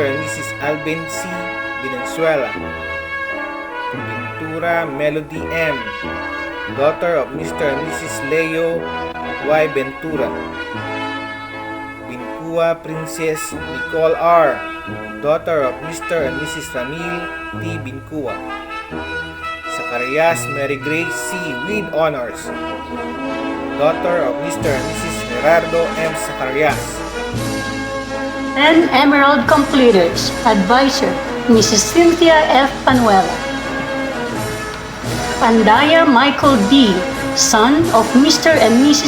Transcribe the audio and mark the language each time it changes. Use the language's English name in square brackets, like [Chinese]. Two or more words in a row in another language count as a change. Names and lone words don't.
[English] and Mrs. Alvin C. Venezuela. Ventura Melody M., daughter of Mr. and Mrs. Leo Y. Ventura. Bincua Princess Nicole R., daughter of Mr. and Mrs. Ramil T. Bincua. Zacarias Mary Grace C. with honors, daughter of Mr. and Mrs. Gerardo M. Zacarias. And Emerald Completers, Advisor, Mrs. Cynthia F. Panuela. Andaya Michael D., son of Mr.